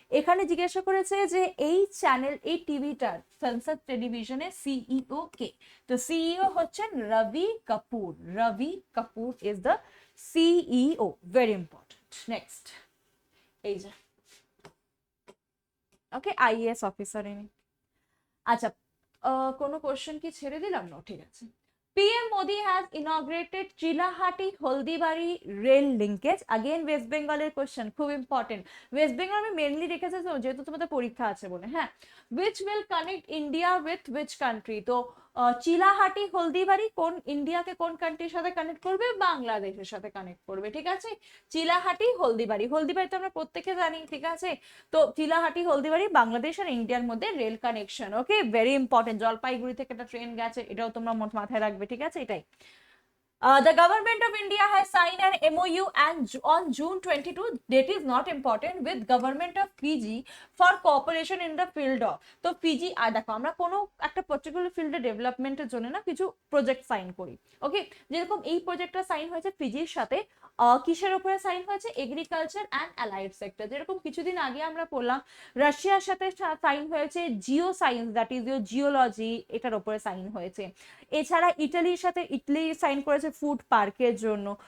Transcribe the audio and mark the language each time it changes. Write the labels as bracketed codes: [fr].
[bn] এখানে জিজ্ঞাসা করেছে যে এই চ্যানেল, এই টিভিটার সংসদ টেলিভিশনের সিইও কে? তো সিইও হচ্ছেন রবি কাপুর। [en] Ravi Kapoor is the CEO, very important. [bn] Next, এই যে ওকে, আইএএস অফিসার ইনি। আচ্ছা কোনো কোশ্চেন কি ছেড়ে দিলাম? না, ঠিক আছে। [en] PM Modi has inaugurated Chilahati Holdibari rail linkage. [bn] Again West Bengal এর কোশ্চেন, খুব ইম্পর্টেন্ট। ওয়েস্ট বেঙ্গল আমি মেনলি রেখেছি যেহেতু তোমাদের পরীক্ষা আছে বলে, হ্যাঁ। [en] which will connect India with which country? [bn] তো চিলাহাটি হলদিবাড়ি কোন ইন্ডিয়াকে কোন কান্ট্রির সাথে কানেক্ট করবে? বাংলাদেশের সাথে কানেক্ট করবে, ঠিক আছে। চিলাহাটি হলদিবাড়ি, হলদিবাড়ি তো আমরা প্রত্যেকে জানি, ঠিক আছে। তো চিলাহাটি হলদিবাড়ি বাংলাদেশ আর ইন্ডিয়ার মধ্যে রেল কানেকশন, ওকে, [en] Very important. [bn] জলপাইগুড়ি থেকে একটা ট্রেন গেছে, এটাও তোমরা মাথায় রাখবে, ঠিক আছে, এটাই। [en] The government of India has signed an MOU on June 22, that is not important, with government of Fiji for cooperation in the field of, [bn] তো ফিজি, আর দেখো আমরা কোনো একটা পার্টিকুলার ফিল্ডে ডেভেলপমেন্টের জন্য না কিছু প্রজেক্ট সাইন করি, [en] Okay. [bn] যেরকম এই প্রজেক্টটা সাইন হয়েছে ফিজির সাথে, কিসের উপরে সাইন হয়েছে? Agriculture and allied sector. যেরকম কিছুদিন আগে আমরা পড়লাম রাশিয়ার সাথে সাইন হয়েছে Jio science, [en] that is your geology, [bn] এটার উপরে সাইন হয়েছে। এছাড়া ইটালির সাথে ইটালি সাইন করেছে ফুড পার্কের জন্য।